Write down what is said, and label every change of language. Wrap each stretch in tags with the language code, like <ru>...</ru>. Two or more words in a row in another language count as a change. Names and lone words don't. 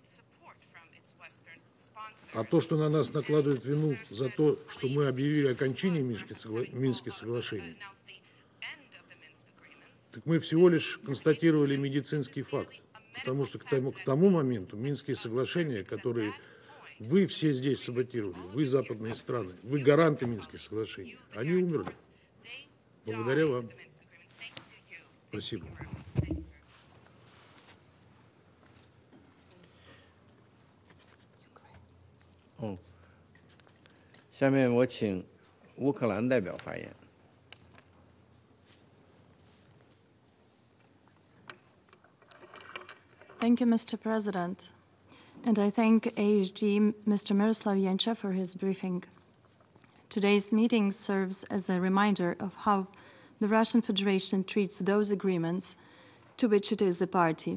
<ru>А то, что на нас накладывают вину за то, что мы объявили окончание Минских соглашений, так мы всего лишь констатировали медицинский факт, потому что к тому моменту Минские соглашения, которые вы все здесь саботировали, вы западные страны, вы гаранты Минских соглашений, они умерли. Благодаря вам. Спасибо.</ru> <zh>哦，下面我请乌克兰代表发言。</zh> <en>Thank you, Mr. President. And I thank AHG Mr. Miroslav Jenča for his briefing. Today's meeting serves as a reminder of how the Russian Federation treats those agreements to which it is a party.</en>